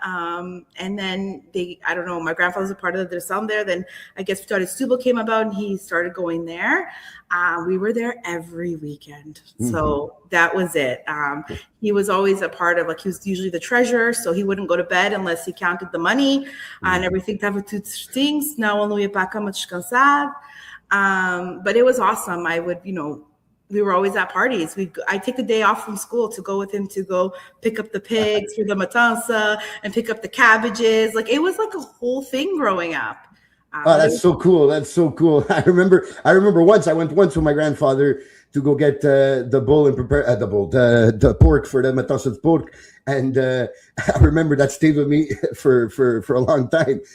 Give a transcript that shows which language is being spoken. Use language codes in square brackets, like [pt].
[en] And then my grandfather was a part of the Dresam there. Then I guess Saudade at Stupel came about and he started going there. We were there every weekend. So that was it. He was always a part of, he was usually the treasurer, so he wouldn't go to bed unless he counted the money and everything. [pt] Tava tudo certinho, senão ele não ia para a cama descansar. [en] But it was awesome. We were always at parties. I'd take the day off from school to go with him to go pick up the pigs for the matança and pick up the cabbages. It was like a whole thing growing up. That's so cool. I remember once I went with my grandfather to go get the bull and prepare the pork for the matança of pork, and I remember that stayed with me for a long time.